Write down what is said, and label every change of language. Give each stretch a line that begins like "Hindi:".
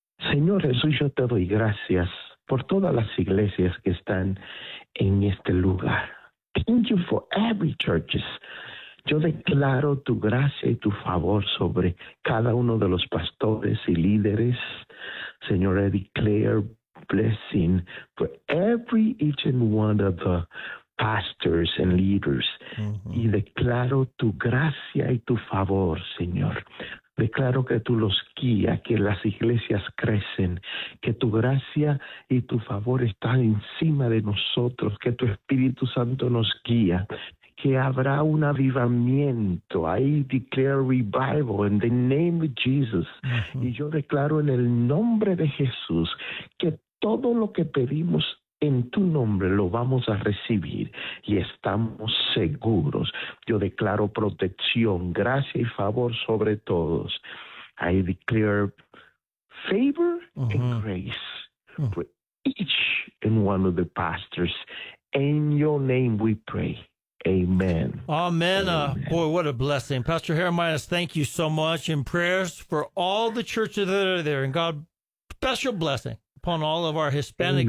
Spanish: Señor Jesús, yo te doy gracias por todas las iglesias que están en este lugar.
English: Thank you for every churches.
Spanish: Yo declaro tu gracia y tu favor sobre cada uno de los pastores y líderes. Señor,
English: I declare blessing for every each and one of the pastors and leaders. Mm-hmm.
Spanish: Y declaro tu gracia y tu favor, Señor. Declaro que tú los guías, que las iglesias crecen, que tu gracia y tu favor están encima de nosotros, que tu Espíritu Santo nos guía. Que habrá un avivamiento.
English: I declare revival in the name of Jesus. Mm-hmm.
Spanish: Y yo declaro en el nombre de Jesús que todo lo que pedimos en tu nombre lo vamos a recibir y estamos seguros. Yo declaro protección, gracia y favor sobre todos.
English: I declare favor mm-hmm. and grace for each and one of the pastors. In your name we pray. Amen. Amen. Amen. Boy, what a blessing. Pastor Jeremias, thank you so much. And prayers for all the churches that are there. And God, special blessing upon all of our Hispanic